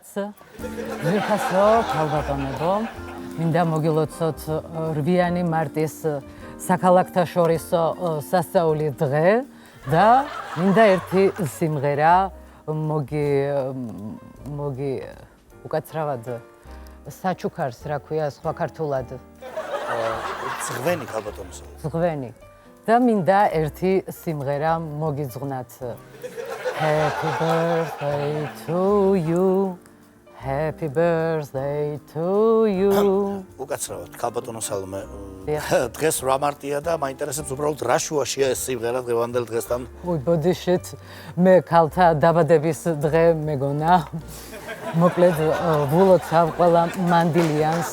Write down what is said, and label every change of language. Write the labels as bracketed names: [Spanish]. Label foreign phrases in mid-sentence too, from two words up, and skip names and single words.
[Georgian] ძვირფასო ქალბატონებო, მინდა მოგილოცოთ 8 მარტის საქალაქთაშორისო სასწაული დღე და მინდა ერთი სიმღერა უკაცრავად საჩუქარს რა ქვია სხვა ქართულად ზღვენი ქალბატონისა. ზღვენი. და მინდა ერთი სიმღერა მოგიძღვნათ. [English] Happy birthday to you. Happy birthday to you. [Georgian] უკაცრავად ქალბატონო სალომე. დღეს 8 მარტია და მაინტერესებს უბრალოდ რა შუაშია ეს სიმღერა დღევანდელ დღესთან. უი, ბოდიშით, მე ქალთა დაბადების დღე მეგონა. მოკლედ ვულოცავ ყველა მანდილიანს.